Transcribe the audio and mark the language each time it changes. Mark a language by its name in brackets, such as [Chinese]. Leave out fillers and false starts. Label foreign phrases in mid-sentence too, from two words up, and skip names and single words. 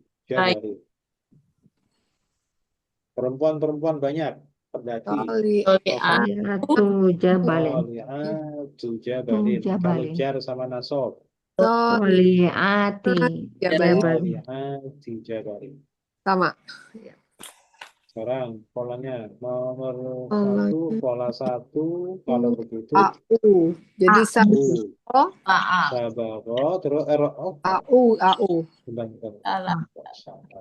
[Indonesian] Perempuan banyak pendaki. [Arabic] Tali'atu jabalin. [Indonesian] Kalau jar sama nasab. [Arabic] Tali'ati jabalin. Jabalin. [Indonesian] Sama. Sekarang polanya nomor Polanya pola satu kalau begitu AU. Jadi A. [Arabic] sabaro, [Indonesian] Maaf. sabaro terus AU, AU. bentar. Salah. Sabar.